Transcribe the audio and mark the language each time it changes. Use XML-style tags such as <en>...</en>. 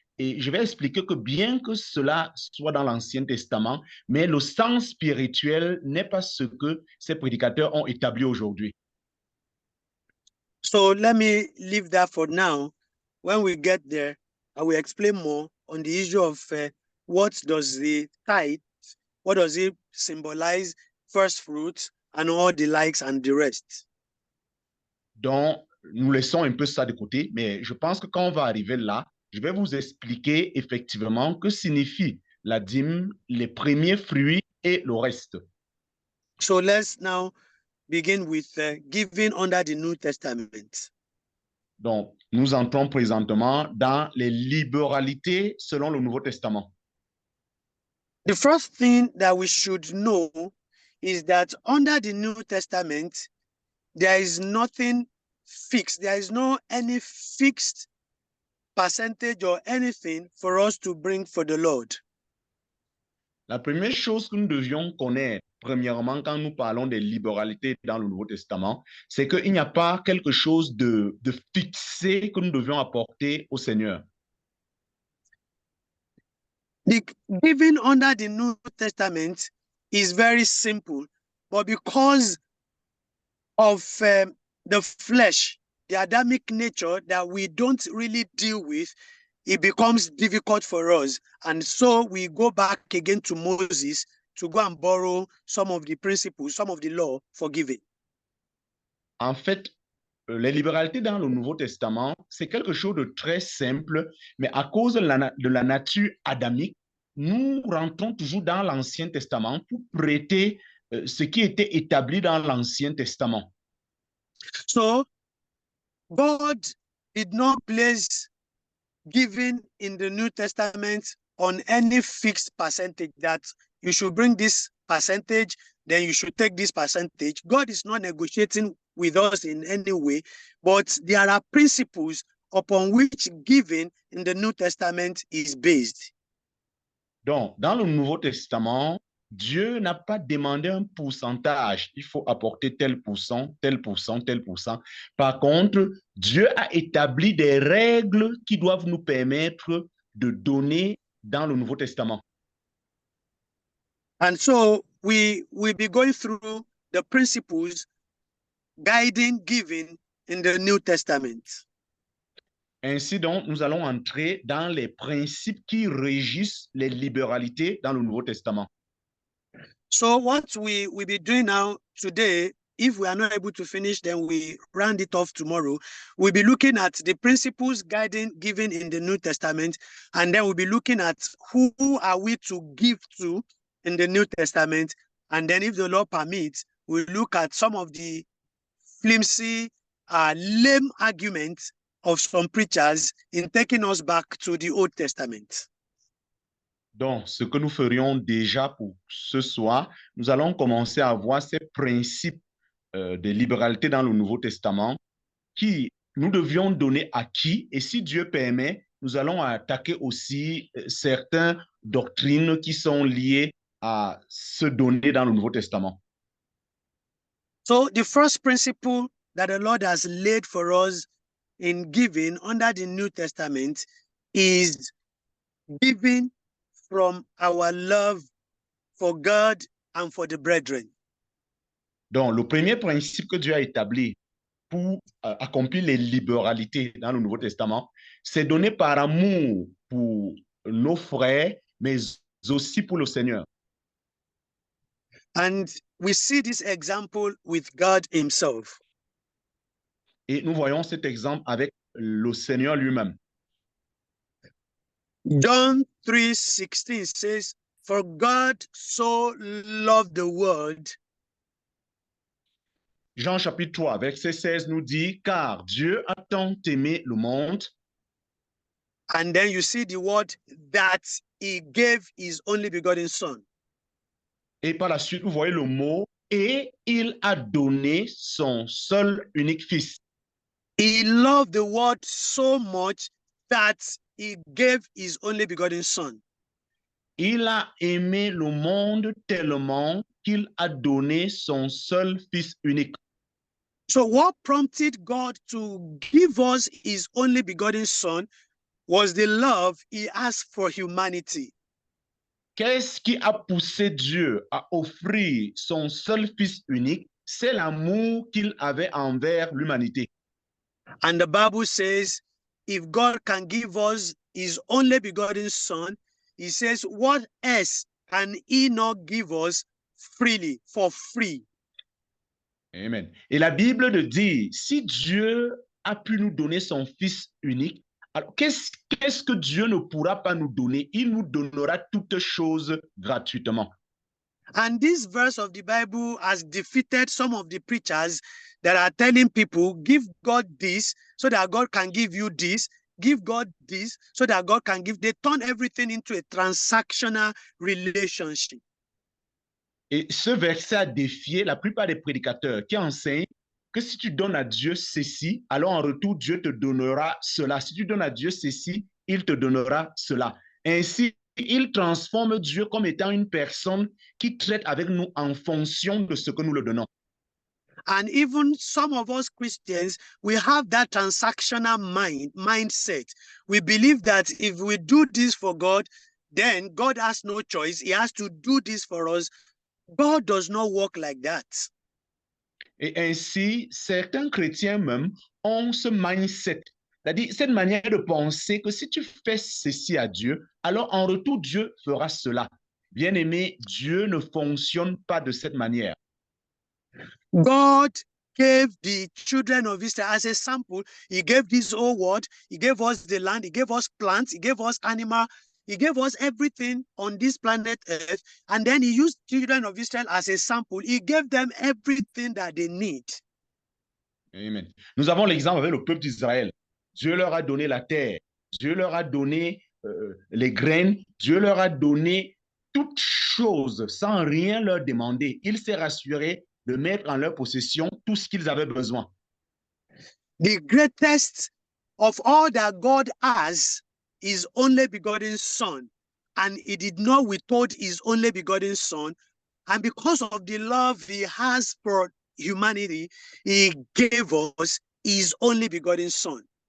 <fr>Et je vais expliquer que bien que cela soit dans l'Ancien Testament, mais le sens spirituel n'est pas ce que ces prédicateurs ont établi aujourd'hui.</fr> <en>So let me leave that for now. When we get there, I will explain more on the issue of what does the tithe, what does it symbolize, first fruits, and all the likes and the rest.</en> <fr>Donc, nous laissons un peu ça de côté, mais je pense que quand on va arriver là, je vais vous expliquer effectivement que signifie la dîme, les premiers fruits et le reste.</fr> <en>So let's now begin with giving under the New Testament.</en> <fr>Donc, nous entrons présentement dans les libéralités selon le Nouveau Testament.</fr> <en>The first thing that we should know is that under the New Testament, there is nothing fixed. There is no any fixed percentage or anything for us to bring for the Lord.</en> <fr>La première chose que nous devions connaître, premièrement, quand nous parlons des libéralités dans le Nouveau Testament, c'est qu'il n'y a pas quelque chose de fixé que nous devions apporter au Seigneur.</fr> <en>The giving under the New Testament is very simple, but because of the flesh, the Adamic nature that we don't really deal with, it becomes difficult for us. And so we go back again to Moses to go and borrow some of the principles, some of the law for giving.</en> <fr>En fait, les libéralités dans le Nouveau Testament, c'est quelque chose de très simple, mais à cause de la nature adamique, nous rentrons toujours dans l'Ancien Testament pour prêter ce qui était établi dans l'Ancien Testament.</fr> <en>So, God did not place giving in the New Testament on any fixed percentage that you should bring this percentage, then you should take this percentage. God is not negotiating with us in any way, but there are principles upon which giving in the New Testament is based.</en> <fr>Donc, dans le Nouveau Testament, Dieu n'a pas demandé un pourcentage. Il faut apporter tel pourcent, tel pourcent, tel pourcent. Par contre, Dieu a établi des règles qui doivent nous permettre de donner dans le Nouveau Testament.</fr> <en>And so we will be going through the principles guiding giving in the New Testament.</en> <fr>Ainsi donc, nous allons entrer dans les principes qui régissent les libéralités dans le Nouveau Testament.</fr> <en>So what we will be doing now today, if we are not able to finish, then we round it off tomorrow. We'll be looking at the principles given in the New Testament, and then we'll be looking at who are we to give to in the New Testament. And then if the Lord permits, we'll look at some of the flimsy, lame arguments of some preachers in taking us back to the Old Testament.</en> <fr>Donc, ce que nous ferions déjà pour ce soir, nous allons commencer à voir ces principes de libéralité dans le Nouveau Testament qui nous devions donner à qui, et si Dieu permet, nous allons attaquer aussi certaines doctrines qui sont liées à se donner dans le Nouveau Testament.</fr> <en>So the first principle that the Lord has laid for us in giving under the New Testament is giving from our love for God and for the brethren.</en> <fr>Donc, le premier principe que Dieu a établi pour accomplir les libéralités dans le Nouveau Testament, c'est donner par amour pour nos frères, mais aussi pour le Seigneur.</fr> <en>And we see this example with God himself.</en> <fr>Et nous voyons cet exemple avec le Seigneur lui-même.</fr> <en>John 3:16 says, "For God so loved the world."</en> <fr>Jean chapitre 3, verset 16 nous dit, car Dieu a tant aimé le monde.</fr> <en>And then you see the word that he gave his only begotten son.</en> <fr>Et par la suite, vous voyez le mot, et il a donné son seul unique fils.</fr> <en>He loved the world so much that he gave his only begotten son.</en> <fr>Il a aimé le monde tellement qu'il a donné son seul fils unique.</fr> <en>So what prompted God to give us his only begotten son was the love he has for humanity.</en> <fr>Qu'est-ce qui a poussé Dieu à offrir son seul fils unique? C'est l'amour qu'il avait envers l'humanité.</fr> <en>And the Bible says, if God can give us his only begotten son, he says, what else can he not give us freely, for free? Amen.</en> <fr>Et la Bible nous dit, si Dieu a pu nous donner son fils unique, alors qu'est-ce que Dieu ne pourra pas nous donner? Il nous donnera toutes choses gratuitement.</fr> <en>And this verse of the Bible has defeated some of the preachers that are telling people, give God this so that God can give you this, give God this so that God can give. They turn everything into a transactional relationship.</en> <fr>Et ce verset a défié la plupart des prédicateurs qui enseignent que si tu donnes à Dieu ceci, alors en retour, Dieu te donnera cela. Si tu donnes à Dieu ceci, il te donnera cela. Ainsi, il transforme Dieu comme étant une personne qui traite avec nous en fonction de ce que nous le donnons.</fr> <en>And even some of us Christians, we have that transactional mindset. We believe that if we do this for God, then God has no choice. He has to do this for us. God does not work like that.</en> <fr>Et ainsi, certains chrétiens même ont ce mindset, c'est-à-dire cette manière de penser que si tu fais ceci à Dieu, alors en retour, Dieu fera cela. Bien-aimé, Dieu ne fonctionne pas de cette manière.</fr> <en>God gave the children of Israel as a sample. He gave this whole world. He gave us the land. He gave us plants. He gave us animals. He gave us everything on this planet Earth. And then he used children of Israel as a sample. He gave them everything that they need. Amen.</en> <fr>Nous avons l'exemple avec le peuple d'Israël. Dieu leur a donné la terre. Dieu leur a donné les graines. Dieu leur a donné toutes choses sans rien leur demander. Il s'est rassuré de mettre en leur possession tout ce qu'ils avaient besoin.</fr> <en>The greatest of all that God has is only begotten son, and he did not withhold his only begotten son. And because of the love he has for humanity, he gave us his only begotten son.</en>